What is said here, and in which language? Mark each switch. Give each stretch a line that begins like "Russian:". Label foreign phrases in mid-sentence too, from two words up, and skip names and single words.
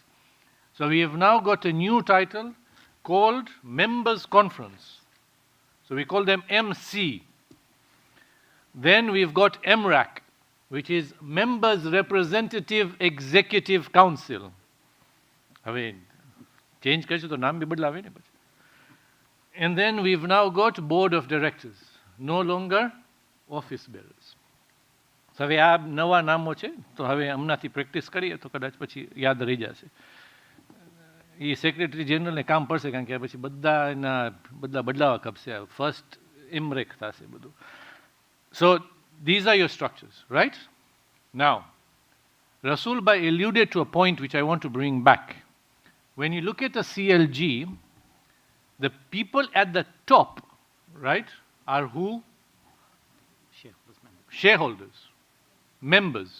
English: So we have now got a new title called Members Conference. So we call them MC. Then we've got MRAC, which is Members Representative Executive Council. I mean,
Gujarati: change કૈસે તો નામ ભી બદલાવે ને પછી.
English: And then we've now got Board of Directors, no longer office bearers.
Gujarati: So હવે આ નવા નામો છે તો હવે હમણાંથી પ્રેક્ટિસ કરીએ તો કદાચ પછી યાદ રહી જશે. એ સેક્રેટરી જનરલને કામ પડશે કારણ કે પછી બધા બદલાવા ખપશે. ફર્સ્ટ ઇમરેક થશે બધું.
English: So these are your structures, right? Now, Rasool Bhai alluded to a point which I want to bring back. When you look at the CLG, the people at the top, right, are who? Shareholders, members.